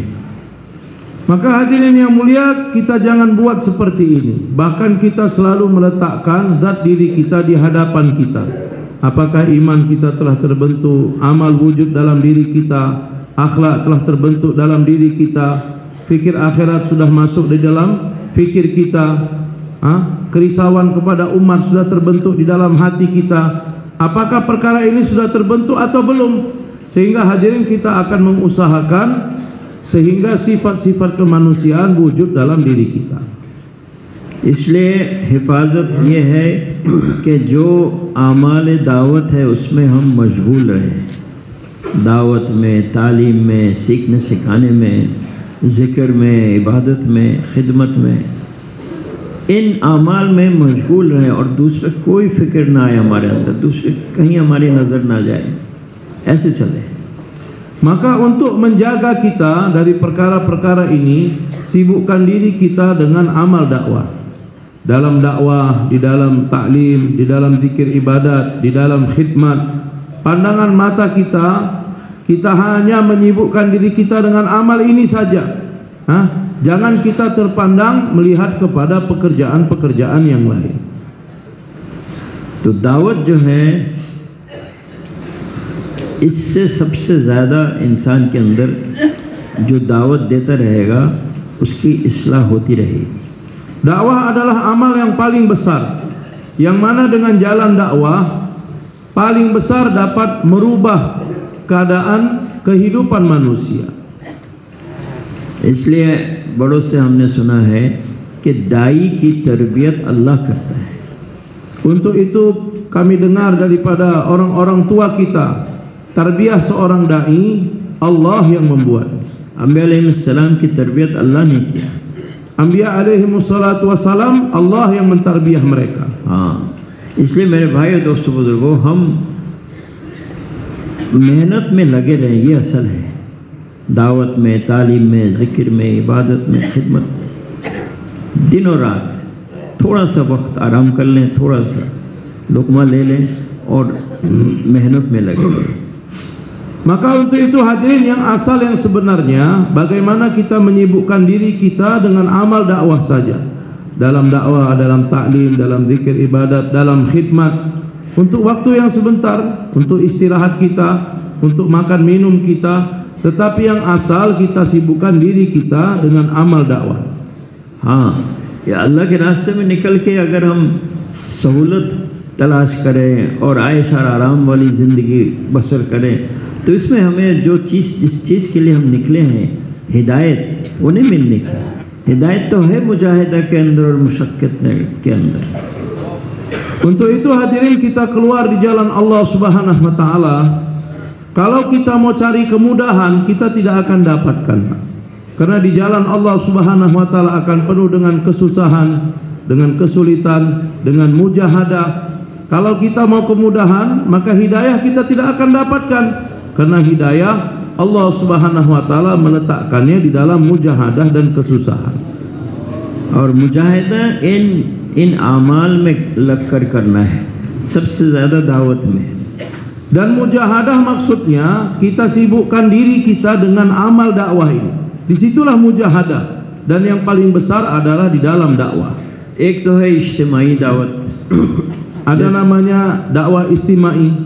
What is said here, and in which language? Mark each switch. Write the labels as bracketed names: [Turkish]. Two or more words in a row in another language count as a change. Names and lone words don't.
[Indonesian] Maka hadirin yang mulia, kita jangan buat seperti ini. Bahkan kita selalu meletakkan zat diri kita di hadapan kita. Apakah iman kita telah terbentuk, amal wujud dalam diri kita, akhlak telah terbentuk dalam diri kita, fikir akhirat sudah masuk di dalam fikir kita, kerisauan kepada umat sudah terbentuk di dalam hati kita. Apakah perkara ini sudah terbentuk atau belum? Sehingga hadirin kita akan mengusahakan sehingga sifat-sifat kemanusiaan wujud dalam diri kita. [Hindi] इसलिए हिफाजत ये है कि जो आमाल दावत है उसमें हम मशगूल रहें, दावत में, तालीम में, सीखने सिखाने में, ज़िक्र में, इबादत में, खिदमत में, इन आमाल में मशगूल रहें और दूसरा कोई फ़िक्र ना आए हमारे अंदर, दूसरे कहीं हमारी नज़र ना जाए, ऐसे चले। [Indonesian] Maka untuk menjaga kita dari perkara-perkara ini, sibukkan diri kita dengan amal dakwah. dalam dakwah, di dalam taklim, di dalam zikir ibadat, di dalam khidmat. Pandangan mata kita hanya menyibukkan diri kita dengan amal ini saja. Jangan kita terpandang melihat kepada pekerjaan-pekerjaan yang lain. [Hindi] तो दावत जो है इससे सबसे ज़्यादा इंसान के अंदर जो दावत देता रहेगा उसकी इस्लाह होती रहेगी। [Indonesian] Dakwah adalah amal yang paling besar, yang mana dengan jalan dakwah paling besar dapat merubah keadaan kehidupan manusia. [Hindi] इसलिए बड़ों से हमने सुना है कि दाई की तरबियत अल्लाह करता है। [Indonesian] Untuk itu kami dengar daripada orang-orang tua kita, tarbiyah seorang dai Allah yang membuat. [Hindi] अंबिया अलैहिस्सलाम की तरबियत अल्लाह ने किया। [Indonesian] Anbiya [Arabic] عليهم الصلاة والسلام [Indonesian] Allah yang mentarbiyah mereka. [Hindi] हाँ, इसलिए मेरे भाई और दोस्तों बुजुर्गों, हम मेहनत में लगे रहें, ये असल है। दावत में, तालीम में, ज़िक्र में, इबादत में, खिदमत में, दिन और रात थोड़ा सा वक्त आराम कर लें, थोड़ा सा लुकमा ले लें और मेहनत में लगे रहें। [Indonesian] Maka untuk itu hadirin, yang asal yang sebenarnya bagaimana kita menyibukkan diri kita dengan amal dakwah saja. Dalam dakwah, dalam taklim, dalam zikir ibadat, dalam khidmat. Untuk waktu yang sebentar, untuk istirahat kita, untuk makan minum kita. Tetapi yang asal kita sibukkan diri kita dengan amal dakwah. [Hindi] हाँ, या अल्लाह के रास्ते में निकल के अगर हम सहूलत तलाश करें और आयश और आराम वाली ज़िंदगी बसर करें, तो इसमें हमें जिस चीज़ के लिए हम निकले हैं, हिदायत, वो नहीं मिलने की। हिदायत तो है मुजाहिदा के अंदर और मुशक्कत के अंदर। [Indonesian] Untuk itu hadirin, kita keluar di jalan [Arabic] الله سبحانه وتعالى. [Indonesian] Kalau kita mau cari kemudahan, kita tidak akan dapatkan. Karena di jalan [Arabic] الله سبحانه وتعالى [Indonesian] akan penuh dengan kesusahan, dengan kesulitan, dengan mujahadah. Kalau kita mau kemudahan, maka hidayah kita tidak akan dapatkan. Karena hidayah [Arabic] الله سبحانه وتعالى [Indonesian] meletakkannya di dalam mujahadah dan kesusahan. [Hindi] और मुजाहिदा इन आमाल में लगकर करना है, सबसे ज़्यादा दावत में। [Indonesian] Dan mujahadah maksudnya kita sibukkan diri kita dengan amal dakwah ini. Disitulah mujahadah, dan yang paling besar adalah di dalam dakwah. [Hindi] एक तो है इज्तिमाई दावत, [Indonesian] ada namanya dakwah istimai.